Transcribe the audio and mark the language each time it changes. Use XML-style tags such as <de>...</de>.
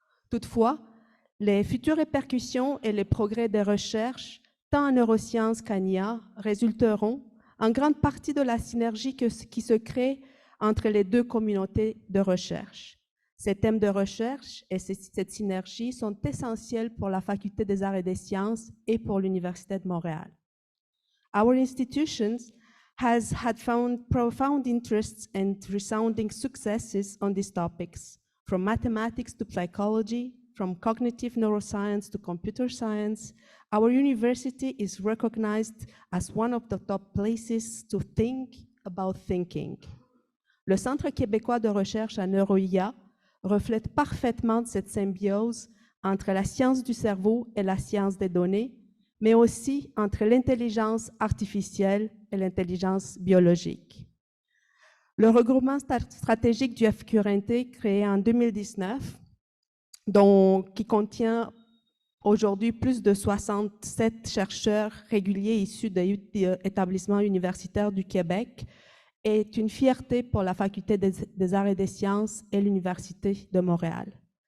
<fr>Toutefois, les futures répercussions et les progrès des recherches, tant en neurosciences qu'en IA, résulteront en grande partie de la synergie qui se crée entre les deux communautés de recherche. Ces thèmes de recherche et cette synergie sont essentiels pour la Faculté des Arts et des Sciences et pour l'Université de Montréal.</fr> <en>Our institutions has had found profound interests and resounding successes on these topics, from mathematics to psychology, from cognitive neuroscience to computer science. Our university is recognized as one of the top places to think about thinking.</en> <fr>Le Centre québécois de recherche en neuro-IA reflète parfaitement cette symbiose entre la science du cerveau et la science des données, mais aussi entre l'intelligence artificielle et l'intelligence biologique. Le regroupement stratégique du FQRNT, créé en 2019, qui contient aujourd'hui plus de 67 chercheurs réguliers issus d'établissements universitaires du Québec, est une fierté pour la Faculté des Arts et des Sciences et l'Université de Montréal.</fr>